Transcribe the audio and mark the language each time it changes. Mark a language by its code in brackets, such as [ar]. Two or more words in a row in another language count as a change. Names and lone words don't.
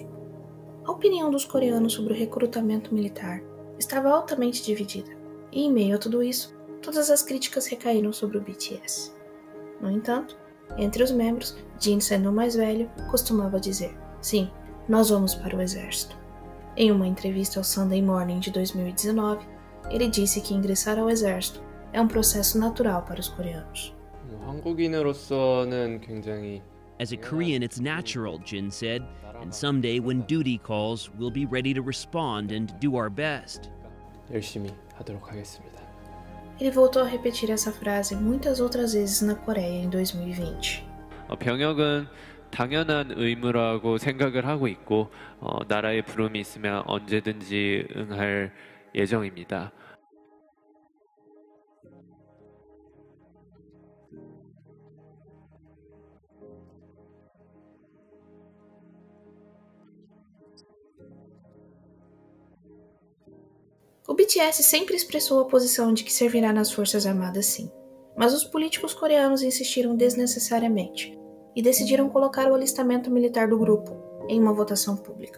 [pt] A opinião dos coreanos sobre o recrutamento militar estava altamente dividida, e em meio a tudo isso, todas as críticas recaíram sobre o BTS. No entanto, entre os membros, Jin, sendo o mais velho, costumava dizer: sim, nós vamos para o exército. Em uma entrevista ao Sunday Morning de 2019, ele disse que ingressar ao exército é um processo natural para os coreanos. [ko] 한국인으로서는 굉장히 [en] As a Korean, it's natural, Jin said, and someday when duty calls, we'll be ready to respond and do our best. [ko] 열심히 하도록 하겠습니다. [pt] Ele voltou a repetir essa frase muitas outras vezes na Coreia em 2020. [ko] 병역은 당연한 의무라고 생각을 하고 있고 나라의 부름이 있으면 언제든지 응할 예정입니다. [pt] O BTS sempre expressou a posição de que servirá nas Forças Armadas sim, mas os políticos coreanos insistiram desnecessariamente e decidiram colocar o alistamento militar do grupo em uma votação pública.